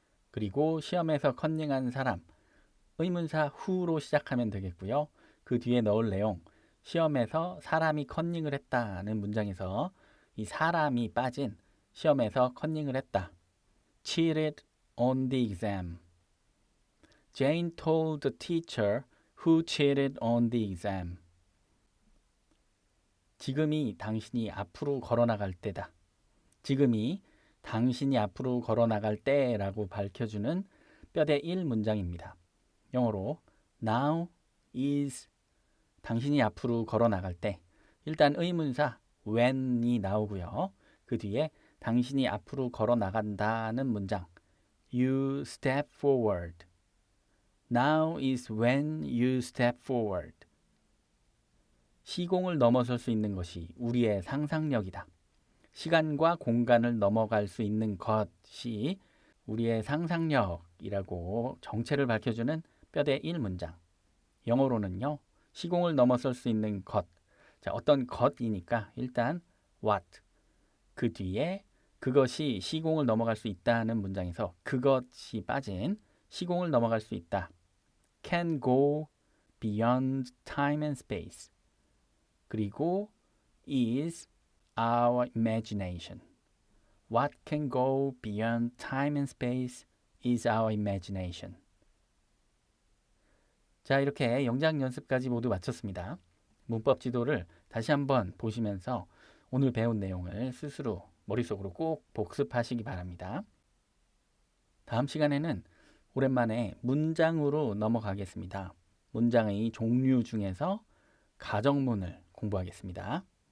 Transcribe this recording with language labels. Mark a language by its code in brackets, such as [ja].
[ko] 그리고 시험에서 컨닝한 사람. 의문사 who로 시작하면 되겠고요. 그 뒤에 넣을 내용 시험에서 사람이 컨닝을 했다는 문장에서 이 사람이 빠진 시험에서 컨닝을 했다. [en] Cheated on the exam. Jane told the teacher who cheated on the exam. [ko] 지금이 당신이 앞으로 걸어나갈 때다. 지금이 당신이 앞으로 걸어나갈 때라고 밝혀주는 뼈대 1 문장입니다. 영어로 [en] now is [ko] 당신이 앞으로 걸어나갈 때 일단 의문사 when이 나오고요. 그 뒤에 당신이 앞으로 걸어나간다는 문장 [en] You step forward. Now is when you step forward. [ko] 시공을 넘어설 수 있는 것이 우리의 상상력이다. 시간과 공간을 넘어갈 수 있는 것이 우리의 상상력이라고 정체를 밝혀주는 뼈대 1문장. 영어로는요. 시공을 넘어설 수 있는 것. 자, 어떤 것이니까 일단 what. 그 뒤에 그것이 시공을 넘어갈 수 있다는 문장에서 그것이 빠진 시공을 넘어갈 수 있다. [en] can go beyond time and space. [ko] 그리고 [en] is our imagination. What can go beyond time and space is our imagination. [ko] 자, 이렇게 영작 연습까지 모두 마쳤습니다. 문법 지도를 다시 한번 보시면서 오늘 배운 내용을 스스로 머릿속으로 꼭 복습하시기 바랍니다. 다음 시간에는 오랜만에 문장으로 넘어가겠습니다. 문장의 종류 중에서 가정문을 공부하겠습니다.